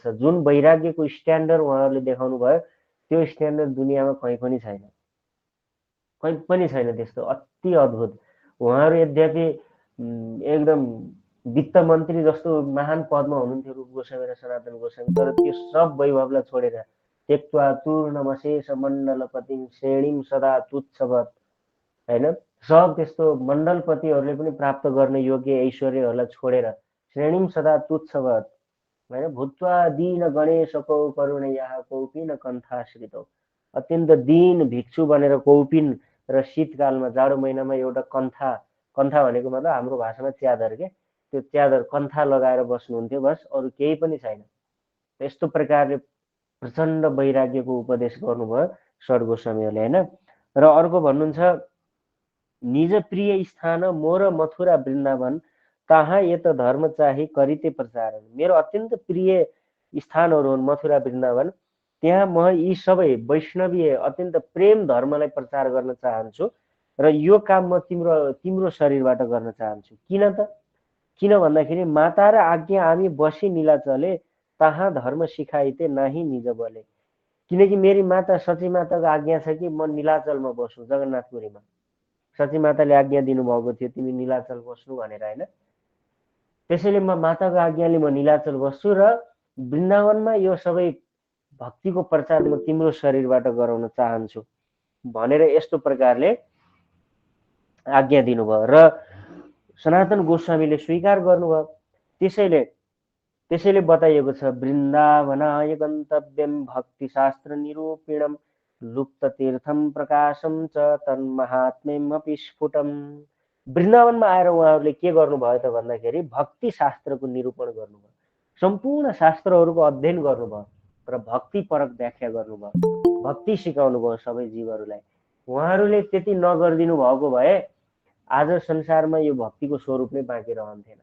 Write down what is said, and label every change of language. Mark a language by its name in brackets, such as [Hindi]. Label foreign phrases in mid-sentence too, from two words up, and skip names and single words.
[Nepali] जुन वैराग्यको स्ट्यान्डर्ड उहाँहरूले देखाउनु भयो, त्यो स्ट्यान्डर्ड दुनियाँमा कहीँ पनि छैन, कहीँ पनि छैन त्यस्तो। अति अद्भुत। उहाँहरू यद्यपि एकदम वित्त मन्त्री जस्तो महान पदमा हुनुहुन्थ्यो रूप गोस्वामी र सनातन गोस्वामी, तर त्यो सब वैभवलाई छोडेर [Sanskrit] त्यक्त्वा तूर्णमशेष मण्डलपतिं श्रेणीं सदा तुच्छवत्, [Nepali] होइन? सब त्यस्तो मण्डलपतिहरूले पनि प्राप्त गर्ने योग्य ऐश्वर्यहरूलाई छोडेर [Sanskrit] श्रेणीं सदा तुच्छवत्, [Nepali] होइन? [Sanskrit] भूत्वा दीन गणेशको करुणया कौपिन कण्ठाश्रितौ, [Nepali] अत्यन्त दीन भिक्षु बनेर कौपिन र शीतकालमा जाडो महिनामा एउटा कन्था, कन्था भनेको मतलब हाम्रो भाषामा च्यादर के, त्यो च्यादर कन्था लगाएर बस्नुहुन्थ्यो, बस, अरू केही पनि छैन। यस्तो प्रकारले प्रचण्ड वैराग्यको उपदेश गर्नुभयो षड गोस्वामीहरूले, होइन? र अर्को भन्नुहुन्छ, [Bangla] নিজ প্রিয় স্থান মোর মথুরা বৃন্দাবন, তাহাঁ যত ধর্ম চাহি করিতে প্রচারণ। [Nepali] मेरो अत्यन्त प्रिय स्थानहरू हुन् मथुरा वृन्दावन, त्यहाँ म यी सबै वैष्णवीय अत्यन्त प्रेम धर्मलाई प्रचार गर्न चाहन्छु र यो काम म तिम्रो शरीरबाट गर्न चाहन्छु। किन त? किन भन्दाखेरि [Bangla] মাতা র আজ্ঞা আমি বসি নীলাচলে, তাহাঁ ধর্ম শিখাইতে নাহি নিজ বলে। [Nepali] किनकि मेरी माता सची माताको आज्ञा छ कि म नीलाचलमा बसुँ, जगन्नाथपुरीमा। सची माताले आज्ञा दिनुभएको थियो तिमी नीलाचल बस्नु भनेर, होइन? त्यसैले म माताको आज्ञाले म नीलाचल बस्छु र वृन्दावनमा यो सबै भक्तिको प्रचार म तिम्रो शरीरबाट गराउन चाहन्छु भनेर यस्तो प्रकारले आज्ञा दिनुभयो र सनातन गोस्वामीले स्वीकार गर्नुभयो। त्यसैले बताइएको छ, [Sanskrit] वृन्दावनाय गन्तव्यम भक्ति शास्त्र निरूपिणम लुप्त तीर्थम प्रकाशम च तन्महात्म्यम अपि स्फुटम। [Nepali] वृन्दावनमा आएर उहाँहरूले के गर्नुभयो त भन्दाखेरि भक्ति शास्त्रको निरूपण गर्नुभयो, सम्पूर्ण शास्त्रहरूको अध्ययन गर्नुभयो र भक्ति परक व्याख्या गर्नुभयो, भक्ति सिकाउनु भयो सबै जीवहरूलाई। उहाँहरूले त्यति नगरिदिनु भएको भए आज संसारमा यो भक्तिको स्वरूप नै बाँकी रहन्थेन।